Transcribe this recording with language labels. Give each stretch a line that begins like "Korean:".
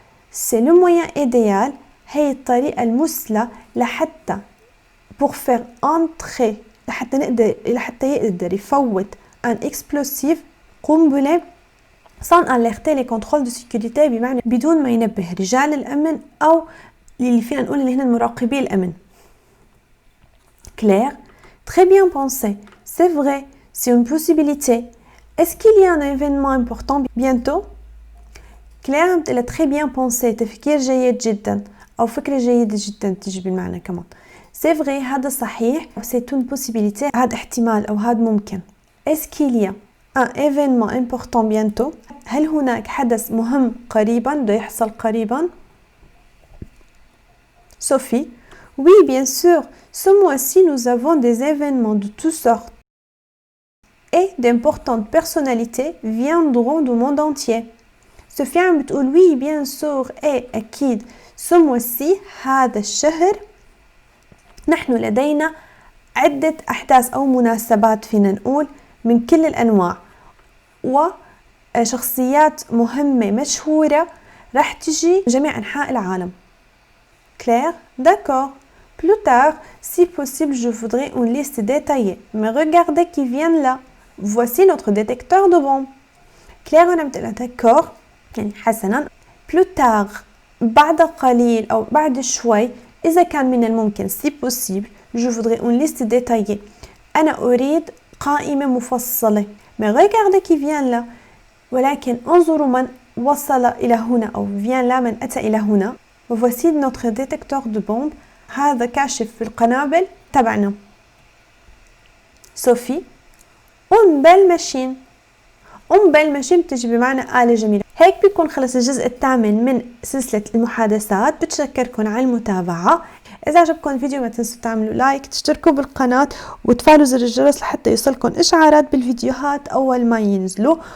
French: C'est le moyen idéal.
Arabic: هي الطريقة المثلى لحتى
French: pour faire entrer
Arabic: لحتى يقدر يفوت
French: un explosif
Arabic: قنبلة
French: sans alerter les contrôles de sécurité
Arabic: بمعنى بدون ما ينبه رجال الأمن أو اللي فينا نقول اللي هن المراقبي الأمن.
French: Claire, très bien pensé. C'est vrai, c'est une possibilité. Est-ce qu'il y a un événement important bientôt? Claire
Arabic: بتقلها
French: très bien pensé.
Arabic: تفكير جيد جدا أو فكرة جيدة جدا تجي بالمعنى كمان.
French: C'est vrai,
Arabic: هذا صحيح.
French: C'est une possibilité.
Arabic: هذا احتمال أو هذا ممكن.
French: Est-ce qu'il y a un événement important bientôt?
Arabic: هل هناك حدث مهم قريبا بده يحصل قريبا؟ Sophie,
French: oui, bien sûr. Ce mois-ci, nous avons des événements de toutes sortes. Et d'importantes personnalités viendront du monde entier. Sophie
Arabic: عم بتقول
French: oui, bien sûr. Et
Arabic: أكيد.
French: Ce mois-ci,
Arabic: هذا الشهر نحن لدينا عدة أحداث أو مناسبات فينا نقول من كل الأنواع وشخصيات مهمة مشهورة رح تجي جميع أنحاء العالم.
French: Claire, d'accord. Plus tard, si possible, je voudrais une liste détaillée. Mais regardez qui viennent là. Voici notre détecteur de bombes.
Arabic: Claire أنا بتقول
French: d'accord.
Arabic: يعني حسنا.
French: Plus tard,
Arabic: بعد قليل أو بعد شوي إذا كان من الممكن
French: si possible, je voudrais une liste détaillée.
Arabic: أنا أريد قائمة مفصلة.
French: Mais regardez qui vient là.
Arabic: ولكن انظروا من وصل إلى هنا أو
French: vient là
Arabic: من أتى إلى هنا.
French: وvoici notre détecteur de bombes.
Arabic: هذا كاشف القنابل تبعنا.
French: Sophie, une belle machine. une belle machine
Arabic: بتجي بمعنى آلة جميلة. هيك بيكون خلص الجزء الثامن من سلسلة المحادثات. بتشكركم على المتابعة. إذا عجبكم الفيديو ما تنسوا تعملوا لايك، تشتركوا بالقناة وتفعلوا زر الجرس لحتى يوصلكم إشعارات بالفيديوهات أول ما ينزلوا.